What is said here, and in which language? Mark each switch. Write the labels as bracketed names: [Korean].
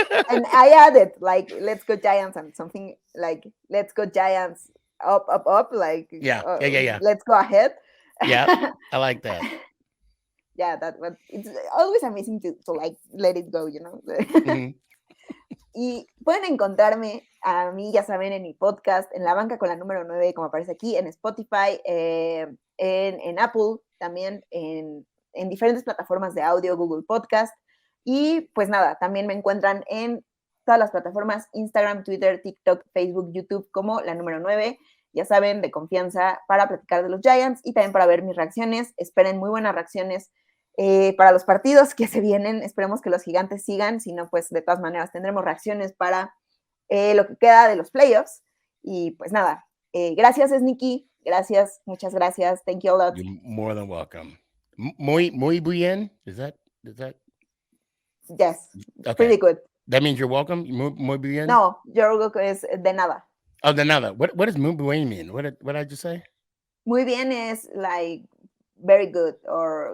[English] And I added like let's go Giants and something like let's go Giants up, like Yeah. Let's go ahead. Yeah, I like that. Yeah, it's always amazing to like let it go, you know. Mhm. [Spanish] Y pueden encontrarme a mí, ya saben, en mi podcast, en la banca con la número 9, como aparece aquí, en Spotify, en Apple, también en diferentes plataformas de audio, Google Podcast. Y pues nada, también me encuentran en todas las plataformas, Instagram, Twitter, TikTok, Facebook, YouTube, como la número 9. Ya saben, de confianza para platicar de los Giants y también para ver mis reacciones. Esperen muy buenas reacciones para los partidos que se vienen. Esperemos que los gigantes sigan, si no, pues de todas maneras tendremos reacciones para lo que queda de los playoffs. Y pues nada, gracias, Sneaky. Gracias, muchas gracias. [English] Thank you a lot. You're more than welcome. [Spanish] Muy bien. Is that? [English] Yes, Okay. pretty good. That means you're welcome. [Spanish] Muy bien. [English] No, your welcome is [Spanish] de nada. [English] Oh, [Spanish] de nada. [English] What does [Spanish] muy bien [English] mean? What did I just say? [Spanish] Muy bien [English] is like very good or